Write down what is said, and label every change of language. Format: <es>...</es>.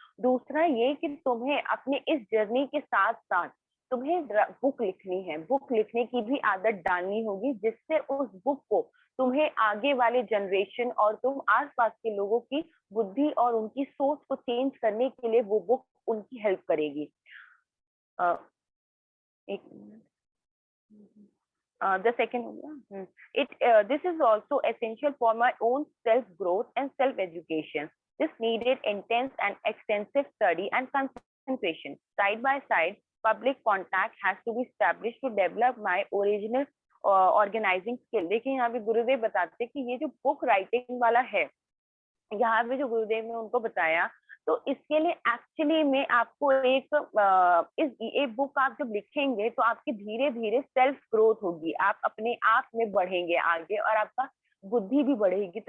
<hi>दूसरा ये कि तुम्हें अपने इस जर्नी के साथ साथ तुम्हें बुक लिखनी है, बुक लिखने की भी आदत डालनी होगी, जिससे उस बुक को तुम्हें आगे वाले जनरेशन और तुम आसपास के लोगों की बुद्धि और उनकी सोच को चेंज करने के लिए वो बुक उनकी हेल्प करेगी।</hi> <en>एक the second this is also essential for my own self growth and self education. This needed intense and extensive study and concentration. Side by side, public contact has to be established to develop my original organizing skill.</en> <hi>देखिए यहाँ पे गुरुदेव बताते हैं कि ये जो book writing वाला है, यहाँ पे जो गुरुदेव ने उनको बताया, तो इसके लिए एक्चुअली में आपको एक बुक आप जब लिखेंगे तो आपकी धीरे धीरे सेल्फ ग्रोथ होगी, आप अपने आप में बढ़ेंगे आगे और आपका बुद्धि भी बढ़ेगी।</hi>